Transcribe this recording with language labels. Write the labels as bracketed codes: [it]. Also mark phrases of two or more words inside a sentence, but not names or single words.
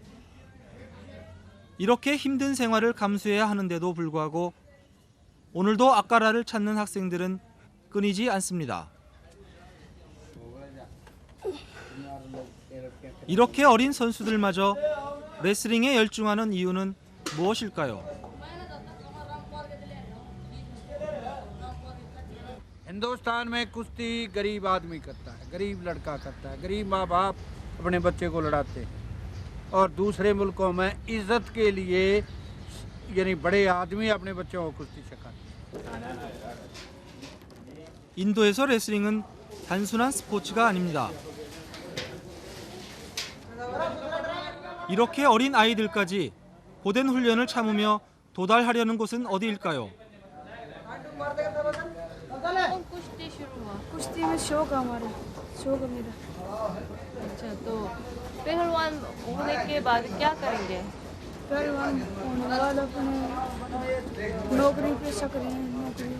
[ko] 이렇게 힘든 생활을 감수해야 하는데도 불구하고 오늘도 아까라를 찾는 학생들은 끊이지 않습니다. 이렇게 어린 선수들마저 레슬링에 열중하는 이유는 무엇일까요? [hi] हिंदुस्तान में कुश्ती गरीब आदमी करता है, गरीब लड़का करता है, गरीब माँ बाप अपने बच्चे को लड़ाते हैं और दूसरे मुल्कों में इज्जत के लिए यानी बड़े आदमी अपने बच्चों को कुश्ती सिखाते हैं। [ko] 인도에서 레슬링은 단순한 스포츠가 아닙니다. 이렇게 어린 아이들까지 고된 훈련을 참으며 도달하려는 곳은 어디일까요? [hi] कुश्ती शुरू हुआ। कुश्ती में शौक है हमारा, शौक है मेरा। अच्छा, तो पहलवान होने के बाद क्या करेंगे? पहलवान होने बाद अपने नौकरी पेशा करेंगे, नौकरी।